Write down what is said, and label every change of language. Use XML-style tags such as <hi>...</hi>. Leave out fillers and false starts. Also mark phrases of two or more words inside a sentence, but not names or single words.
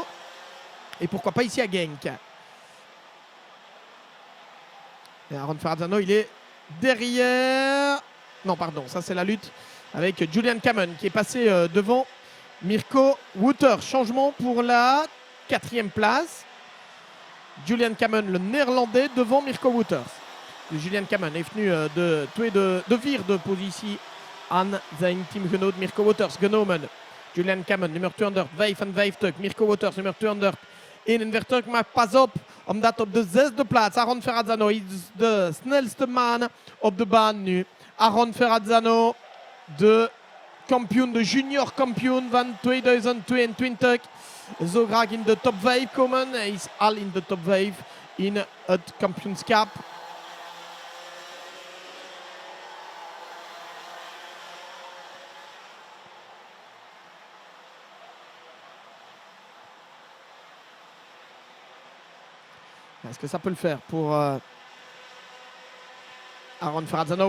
<fr>Et pourquoi pas ici à Genk. Et Aaron Ferrazzano, il est derrière... Non, pardon, ça c'est la lutte avec Julian Kamen qui est passé devant Mirko Wouters. Changement pour la 4e place. Julian Kamen, le néerlandais, devant Mirko Wouters.</fr> <nl>Julian Kamen heeft nu de vierde positie aan zijn teamgenoot Mirko Wouters genomen. Julian Kamen, nummer 255. Mirko Wouters, nummer 241. Maar pas op, omdat op de zesde plaats Aaron Ferrazzano is de snelste man op de baan nu. Aaron Ferrazzano, de kampioen, de junior kampioen van 2022. Zo graag in de top 5 komen. Hij is al in de top 5 in het kampioenschap.</nl> <fr>Est-ce que ça peut le faire pour Aaron Ferrazzano?</fr>